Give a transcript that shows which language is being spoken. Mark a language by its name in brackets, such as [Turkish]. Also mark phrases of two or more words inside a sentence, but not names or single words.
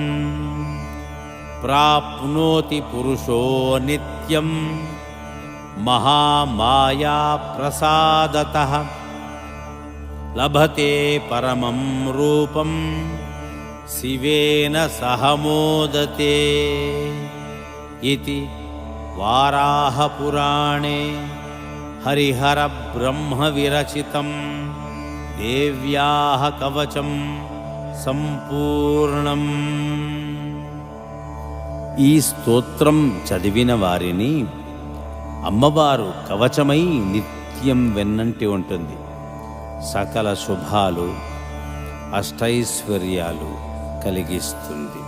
[Sanskrit] प्राप्नोति पुरुषो नित्यं महामायाप्रसादतः लभते परमं रूपं शिवेन सह मोदते इति वाराहपुराणे हरिहरब्रह्मविरचितं देव्याः कवचं సంపూర్ణం. [Telugu] ఈ స్తోత్రం చదివిన వారిని అమ్మవారు కవచమై నిత్యం వెన్నంటి ఉంటుంది. సకల శుభాలు అష్టైశ్వర్యాలు కలిగిస్తుంది.